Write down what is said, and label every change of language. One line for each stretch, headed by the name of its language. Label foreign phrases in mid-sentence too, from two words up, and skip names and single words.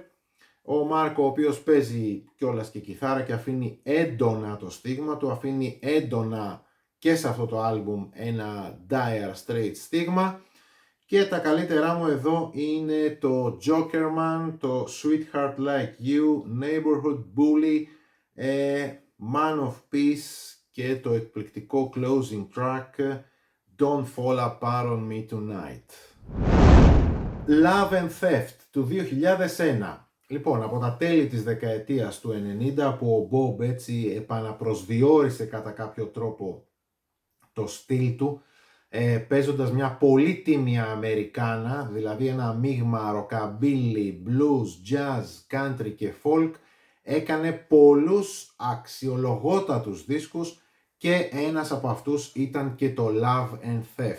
Greek: Ο Mark, ο οποίος παίζει κιόλας και κιθάρα και αφήνει έντονα το στίγμα του, αφήνει έντονα και σε αυτό το άλμπουμ ένα dire straight στίγμα. Και τα καλύτερά μου εδώ είναι το Jokerman, το Sweetheart Like You, Neighborhood Bully, Man of Peace και το εκπληκτικό
English: closing track
Greek: Don't Fall Apart on Me Tonight. Love and Theft του 2001. Λοιπόν, από τα τέλη της δεκαετίας του 90 που ο Bob έτσι επαναπροσδιορίσε κατά κάποιο τρόπο το στυλ του, παίζοντας μια πολύ τίμια Αμερικάνα, δηλαδή ένα μείγμα ροκαμπίλι, blues, jazz, country και folk, έκανε πολλούς αξιολογότατους δίσκους και ένας από αυτούς ήταν και το Love and Theft.